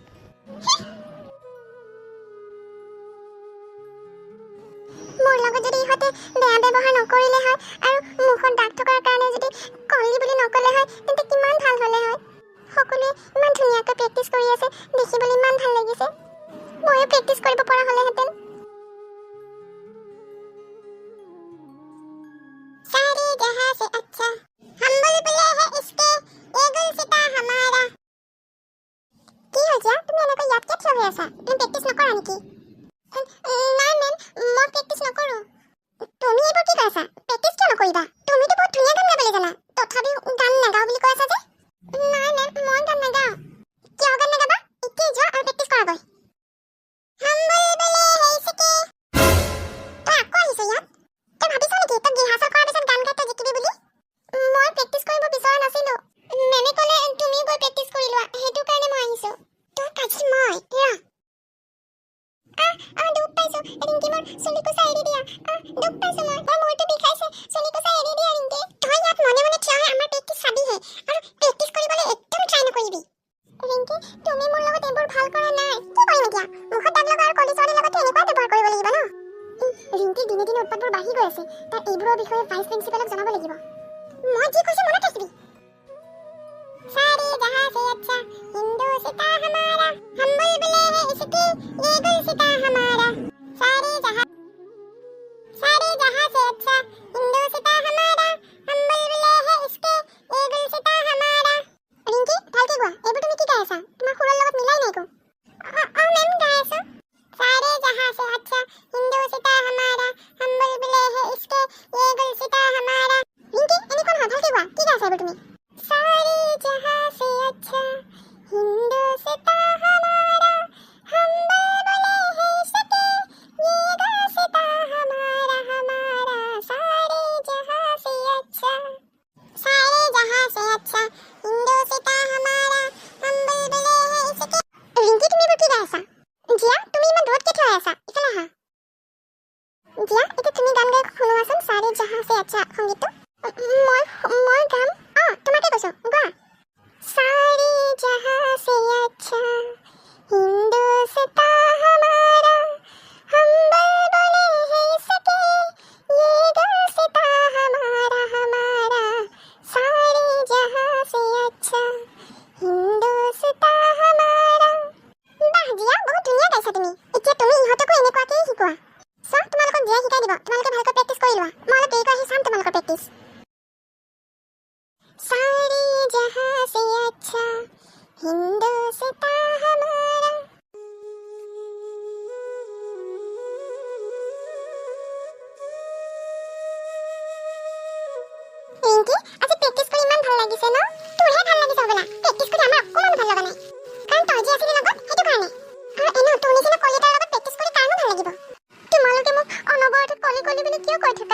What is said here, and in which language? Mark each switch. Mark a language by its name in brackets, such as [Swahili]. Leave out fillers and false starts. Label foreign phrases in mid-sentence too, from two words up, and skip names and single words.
[Assamese] মোৰ লগত যদি ইহঁতে বেয়া ব্যৱহাৰ নকৰিলে হয় আৰু মুখত দাগ থকাৰ কাৰণে যদি কলি বুলি নকলে হয় তেন্তে কিমান ভাল হ'লে হয়। সকলোৱে ইমান ধুনীয়াকৈ প্ৰেক্টিছ কৰি আছে, দেখিবলৈ ইমান ভাল লাগিছে। ময়ো প্ৰেক্টিছ কৰিব পৰা হ'লেহেঁতেন। [Hindi] सारे जहां से अच्छा हम बुलबुले हैं इसके ये गुलसिता हमारा। [Assamese] কি হৈছে তুমি এনেকৈ ইয়াত কিয় থিয় হৈ আছা? তুমি প্ৰেক্টিছ নকৰা নেকি? নাই মেম, মই প্ৰেক্টিছ নকৰো। তুমি এইবোৰ কি কৈছা? প্ৰেক্টিছ কিয় নকৰিবা? তুমিতো বহুত ধুনীয়া গান গাবলৈ জানা, তথাপিও গান নাগাওঁ বুলি কৈ আছা যে? নাই মেম, মই গান নাগাওঁ। কিয় গান নাগাবা? এতিয়া যোৱা আৰু প্ৰেক্টিছ কৰাগৈ। [Hindi] हम बुलबुले हैं इसके। [Assamese] তই আকৌ আহিছ ইয়াত? তই ভাবিছ নেকি তই ৰিহাৰ্চেল কৰাৰ পিছত গান গাই তই জিকিবি বুলি? মই প্ৰেক্টিছ কৰিব বিচৰা নাছিলো। মেমে ক'লে তুমি গৈ প্ৰেক্টিছ কৰি লোৱা, সেইটো কাৰণে মই আহিছো। তোৰ কাজি মই দুখ পাইছো ৰিংকি, মোৰ চুলিকোছা এৰি দিয়া। দুখ পাইছো মই, মোৰ মূৰটো বিষাইছে, চুলিকোছা এৰি দিয়া ৰিংকি। তই ইয়াত মনে মনে থিয় হৈ আমাৰ প্ৰেক্টিছ চাবিহে আৰু প্ৰেক্টিছ কৰিবলৈ একদম ট্ৰাই নকৰিবি। ৰিংকি, তুমি মোৰ লগত এইবোৰ ভাল কৰা নাই। কি কৰিম এতিয়া? মুখত দাগ লগা আৰু কলি ছোৱালীৰ লগত এনেকুৱা ব্যৱহাৰ কৰিব লাগিব ন? ৰিংকি দিনে দিনে উৎপাতবোৰ বাঢ়ি গৈ আছে। তাই এইবোৰৰ বিষয়ে ভাইচ প্ৰিন্সিপালক জনাব লাগিব। মই যি কৈছো মনত ৰাখিবি। [Hindi] सारे जहां से अच्छा हिंदुस्तां हमारा, हम बुलबुले हैं इसके ये गुलसिता हमारा। सारे जहां से अच्छा हिंदुस्तां हमारा, हम बुलबुले हैं इसके ये गुलसिता हमारा। [Assamese] ৰিংকি ভালকে গোৱা, এইবোৰ তুমি কি গাই আছা? তোমাৰ সুৰৰ লগত মিলাই নাই একো। মেম গাই আছো। [Hindi] सारे जहां से अच्छा हिंदुस्तां हमारा, हम बुलबुले हैं इसके ये गुलसिता हमारा। [Assamese] ৰিংকি এনেকুৱা নহয়, ভালকে গোৱা। কি গাই আছা এইবোৰ তুমি? [Hindi] सारे जहां से अच्छा हिंदुस्तां हमारा, हम बुलबुले हैं इसके ये गुलसिता हमारा हमारा। सारे जहां से अच्छा हिंदुस्तां हमारा, हम बुलबुले हैं इसके। [Assamese] ৰিংকি তুমি এইবোৰ কি গাই আছা? জিয়া তুমি ইমান দূৰত কিয় থিয় হৈ আছা? ইফালে আহা। জিয়া এতিয়া তুমি গান গাই শুনোৱাচোন [Hindi] सारे जहां से अच्छा [Assamese] সংগীতটো। মই গাম। তোমাকে কৈছো গোৱা। [Hindi] सारे जहां से अच्छा हिंदुस्तां हमारा, हम बुलबुले हैं इसके ये गुलसिता हमारा हमारा। सारे जहां से अच्छा हिंदुस्तां हमारा। [Assamese] বাহ জিয়া, বহুত ধুনীয়া গাইছা তুমি। এতিয়া তুমি ইহঁতকো এনেকুৱাকেই শিকোৱা। চোৱা তোমালোকক জিয়াই শিকাই দিব, তোমালোকে ভালকৈ প্ৰেক্টিছ কৰি লোৱা। মই অলপ দেৰিকৈ আহি চাম তোমালোকৰ প্ৰেক্টিছ। [Hindi] सारे जहां से अच्छा हिंदुस्तां हमारा। [Assamese] ৰিংকি আজি প্ৰেক্টিছ কৰি ইমান ভাল লাগিছে ন? তোৰহে ভাল লাগিছে হ'বলা। প্ৰেক্টিছ কৰি আমাৰ অকণমান ভাল লগা নাই, কাৰণ তই যি আছিলি লগত সেইটো কাৰণে। আৰু এনেও তোৰ নিচিনা কলি এটাৰ লগত প্ৰেক্টিছ কৰি কাৰণো ভাল লাগিব। তোমালোকে মোক অনবৰতে কলি কলি বুলি কিয় কৈ থাকা?